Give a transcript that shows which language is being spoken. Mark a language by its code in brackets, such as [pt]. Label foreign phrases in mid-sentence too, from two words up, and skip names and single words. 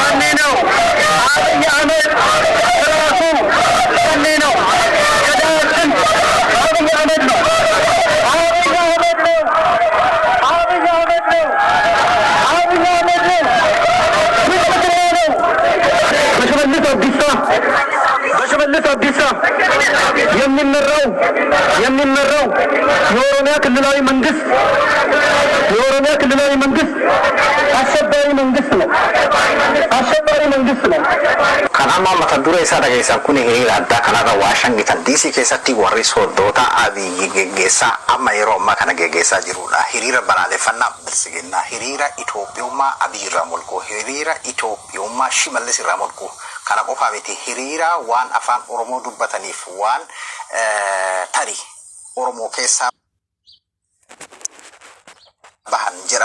[am] ነው አብይ አህመድ ራሱ ሸኔ ነው ገዳያችን አብይ አህመድ ነው አብይ አህመድ ነው አብይ አህመድ ነው አብይ አህመድ ነው በሽመልስ አብዲሳ የሚመራው የኦሮሚያ ክልላዊ መንግስት አሸባሪ መንግስት ነው [om] kanama mata dura isa daga isa kuni hiriira adda kanarra Waashingtan DC keessatti warri sooddoota Abiyyi geggeessaa amma yeroo ammaa kana geggeessaa jirudha. Hiriira balaaleffannaa bilisiginnaa, hiriira Itoophiyummaa Abiyyi irraa molquu, hiriira Itoophiyummaa Shimallis irraa molquu kana qofaa miti hiriira waan afaan Oromoo dubbataniif waan tarii Oromoo keessaa bahan jedhamuuf jechuudha.